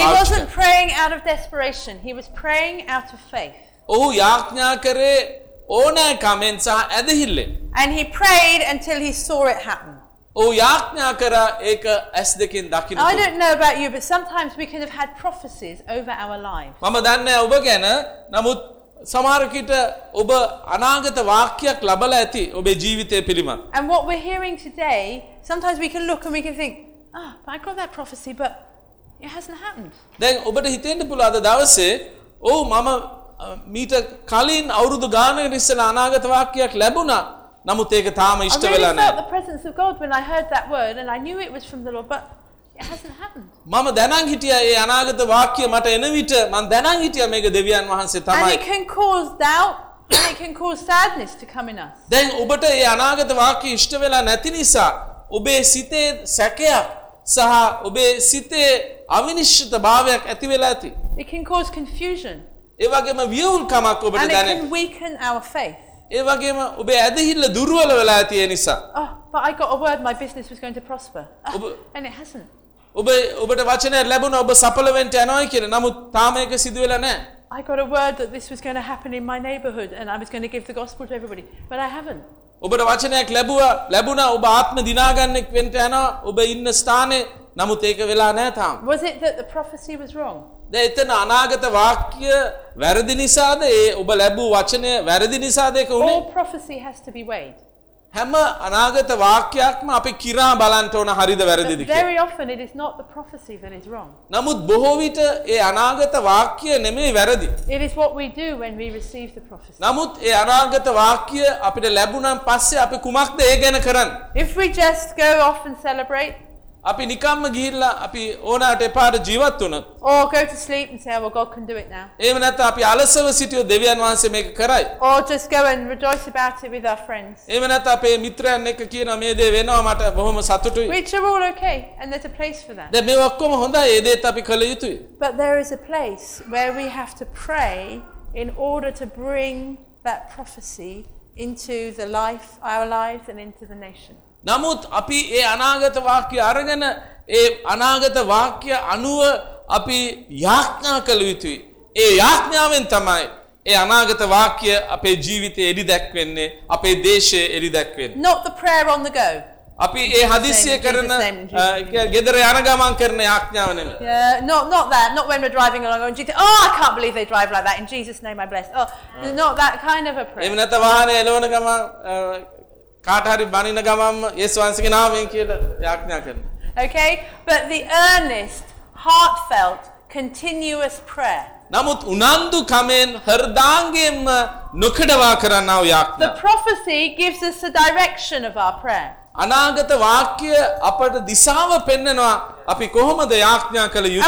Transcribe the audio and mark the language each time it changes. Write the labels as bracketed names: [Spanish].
[Sinhala] පාවිච්චි කළා. [English] He wasn't praying out of desperation. He was praying out of faith. [Sinhala] ඔහු යාඥා කරේ ඕනෑ කමෙන් සහ ඇදහිල්ලෙන්. [English] And he prayed until he saw it happen. [Sinhala] ඔය යාඥා කරා ඒක S දෙකෙන් දකින්න. [English] I don't know about you but sometimes we could have had prophecies over our life. [Sinhala] මම දන්නේ ඔබ ගැන නමුත් සමහර කිට ඔබ අනාගත වාක්‍යයක් ලබලා ඇති ඔබේ ජීවිතය පිළිබඳ. [English] And what we're hearing today sometimes we can look and we can think ah oh, I got that prophecy but it hasn't happened. [Sinhala] දැන් ඔබට හිතෙන්න පුළුවන් අද දවසේ ඔව් මම මීට කලින් අවුරුදු ගානකට ඉස්සෙල්ලා අනාගත වාක්‍යයක් ලැබුණා. නමුත් ඒක තාම ඉෂ්ට වෙලා නැහැ. [English] I really felt the presence of God when I heard that word and I knew it was from the Lord but it hasn't happened. [Sinhala] මම දැනන් හිටියා මේ අනාගත වාක්‍ය මට එන විට මම දැනන් හිටියා මේක දෙවියන් වහන්සේ තමයි. [English] And it can cause doubt and it can cause sadness to come in us. [Sinhala] දැන් ඔබට මේ අනාගත වාක්‍ය ඉෂ්ට වෙලා නැති නිසා ඔබේ සිතේ සැකයක් සහ ඔබේ සිතේ අවිනිශ්චිතභාවයක් ඇති වෙලා ඇති. [English] It can cause confusion. [Sinhala] ඒ වගේම වියුල්කමක් ඔබට දැනෙන. [English] And it can weaken our faith. [Sinhala] ඒ වගේම ඔබේ ඇදහිල්ල දුර්වල වෙලා තියෙන නිසා. [English] Oh, but I got a word my business was going to prosper. And it hasn't. [Sinhala] ඔබට වචනය ලැබුණා ඔබ සඵල වෙන්න යනවා කියලා. නමුත් තාම ඒක සිදු වෙලා නැහැ. [English] I got a word that this was going to happen in my neighborhood and I was going to give the gospel to everybody. But I haven't. [Sinhala] ඔබට වචනයක් ලැබුණා ඔබ ආත්ම දිනාගන්නෙක් වෙන්න යනවා ඔබ ඉන්න ස්ථානේ. නමුත් ඒක වෙලා නැහැ තාම. [English] Was it that the prophecy was wrong? [Sinhala] දෙතන අනාගත වාක්‍ය වැරදි නිසාද ඒ ඔබ ලැබූ වචනය වැරදි නිසාද ඒක උනේ? [English] All prophecy has to be weighed. [Sinhala] හැම අනාගත වාක්‍යයක්ම අපි කිරා බලන්න ඕන හරිද වැරදිද කියලා. [English] Very often it is not the prophecy that is wrong. [Sinhala] නමුත් බොහෝ විට ඒ අනාගත වාක්‍ය නෙමෙයි වැරදි. [English] It is what we do when we receive the prophecy. [Sinhala] නමුත් ඒ අනාගත වාක්‍ය අපිට ලැබුණන් පස්සේ අපි කුමක්ද ඒ ගැන කරන්නේ? [English] If we just go off and celebrate. [Sinhala] අපි නිකම්ම ගිහිල්ලා අපි ඕනාට එපාට ජීවත් වුණා. [English] Oh, go to sleep and say, "Well, God can do it now." [Sinhala] එහෙම නැත්නම් අපි අලසව සිටියෝ දෙවියන් වහන්සේ මේක කරයි. [English] Oh, just go and rejoice about it with our friends. [Sinhala] එහෙම නැත්නම් අපේ මිත්‍රයන් එක්ක කියනවා මේ දේ වෙනවා මට බොහොම සතුටුයි. [English] Which are all okay and there's a place for that. [Sinhala] දැන් මේ ඔක්කොම හොඳයි ඒ දේත් අපි කළ යුතුයි. [English] But there is a place where we have to pray in order to bring that prophecy into the life, our lives and into the nation. [Sinhala] නමුත් අපි ඒ අනාගත වාක්‍ය අරගෙන ඒ අනාගත වාක්‍ය අනුව අපි යාඥා කළ යුතුයි. ඒ යාඥාවෙන් තමයි ඒ අනාගත වාක්‍ය අපේ ජීවිතේ එළිදැක්වෙන්නේ, අපේ දේශයේ එළිදැක්වෙන්නේ. [English] Not the prayer on the go. [Sinhala] අපි ඒ හදිස්සිය කරන gedara yana gaman karana yaaknyawa nemi. [English] Not when we're driving along and Jesus, "Oh, I can't believe they drive like that. In Jesus' name I bless." Oh, not that kind of a prayer. [Sinhala] එමෙන්නත වාහනේ එළවන ගමන් කාට හරි බණින ගමම්ම යේසුස්වහන්සේගේ නාමයෙන් කියලා යාඥා කරන. [English] Okay, but the earnest, heartfelt, continuous prayer. [Sinhala] නමුත් උනන්දු කමෙන් හෘදාංගයෙන්ම නොකඩවා කරන්නා වූ යාඥා. [English] The prophecy gives us the direction of our prayer. [Sinhala] අනාගත වාක්‍ය අපට දිශාව පෙන්වනවා අපි කොහොමද යාඥා කළ යුත්තේ.